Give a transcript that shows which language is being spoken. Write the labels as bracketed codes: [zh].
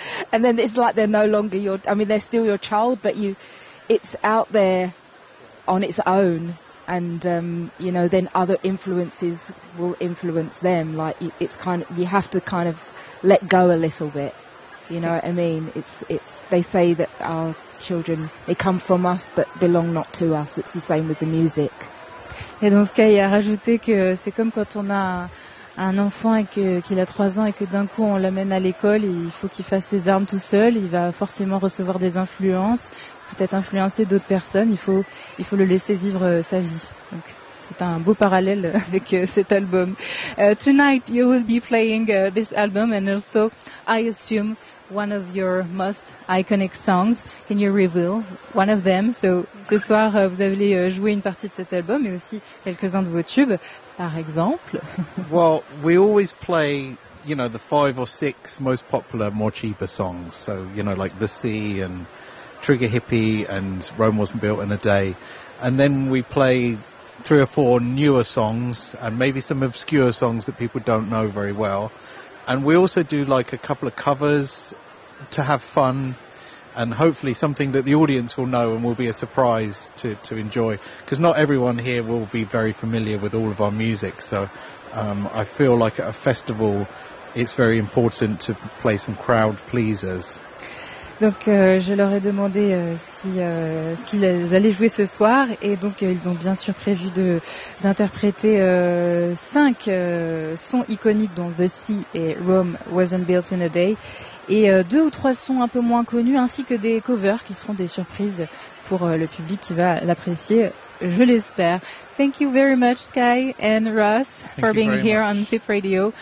[en] And then it's like they're no longer they're still your child, but it's out there on its own. And, you know, then other influences will influence them. Like it's kind of, you have to kind of let go a little bit. You know what I mean? It's, they say that our children, they come from us but belong not to us. It's the same with the music. [fr] Et dans ce cas, il a rajouté que c'est comme quand on a un enfant et qu'il a 3 ans et que d'un coup on l'amène à l'école, il faut qu'il fasse ses armes tout seul, il va forcément recevoir des influences, peut-être influencer d'autres personnes, il faut le laisser vivre sa vie. Donc c'est un beau parallèle avec cet album. [en] Tonight you will be playing this album and also I assume one of your most iconic songs. Can you reveal one of them? [fr] So ce soir vous allez jouer une partie de cet album et aussi quelques-uns de vos tubes par exemple. [en] Well, we always play, you know, the 5 or 6 most popular more cheaper songs, so, you know, like The Sea and Trigger Hippie and Rome Wasn't Built in a Day, and then we play 3 or 4 newer songs and maybe some obscure songs that people don't know very well. And we also do like a couple of covers to have fun and hopefully something that the audience will know and will be a surprise to enjoy. Because not everyone here will be very familiar with all of our music. So I feel like at a festival, it's very important to play some crowd pleasers. [fr] Donc je leur ai demandé ce qu'ils allaient jouer ce soir, et donc ils ont bien sûr prévu d'interpréter 5 sons iconiques dont The Sea et Rome Wasn't Built in a Day, et 2 ou 3 sons un peu moins connus, ainsi que des covers qui seront des surprises pour le public qui va l'apprécier, je l'espère. [en] Thank you very much, Sky and Ross, for being here on FIP Radio.